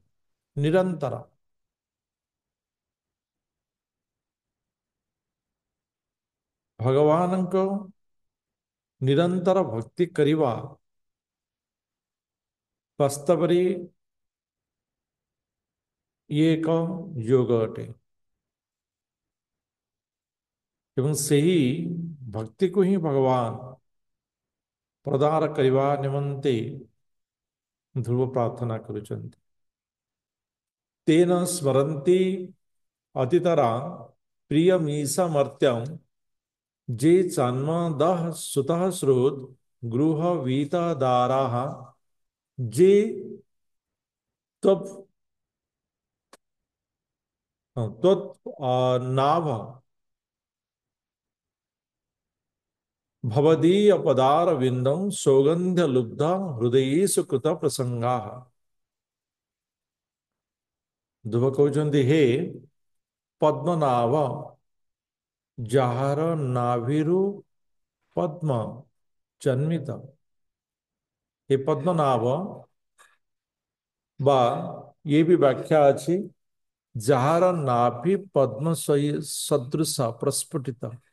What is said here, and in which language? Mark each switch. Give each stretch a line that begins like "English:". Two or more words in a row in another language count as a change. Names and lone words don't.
Odia: ନିରନ୍ତର ଭଗବାନଙ୍କ ନିରନ୍ତର ଭକ୍ତି କରିବା ବାସ୍ତବରେ ଇଏ ଏକ ଯୋଗ ଅଟେ ଏବଂ ସେହି ଭକ୍ତିକୁ ହିଁ ଭଗବାନ ପ୍ରଦାନ କରିବା ନିମନ୍ତେ ଧ୍ରୁବ ପ୍ରାର୍ଥନା କରୁଛନ୍ତି।
Sanskrit: ତେନ ସ୍ମରନ୍ତି ଅତିତରା ପ୍ରିୟमीशमर्त्यं जे जन्मदः सुतः श्रुत गृह वीतदाराः जे त्वत् नाभ भवदीय पदार विंदम सौगंध्य लुब्ध हृदयेषु कृत प्रसंगाः।
Odia: ଧ୍ରୁବ କହୁଛନ୍ତି, हे पद्मनाभ, ଯାହାର ନାଭିରୁ ପଦ୍ମ ଜନ୍ମିତ, ଏ ପଦ୍ମନାଭ ବା ଇଏ ବି ବ୍ୟାଖ୍ୟା ଅଛି, ଯାହାର ନାଭି ପଦ୍ମ ସଦୃଶ ପ୍ରସ୍ଫୁଟିତ।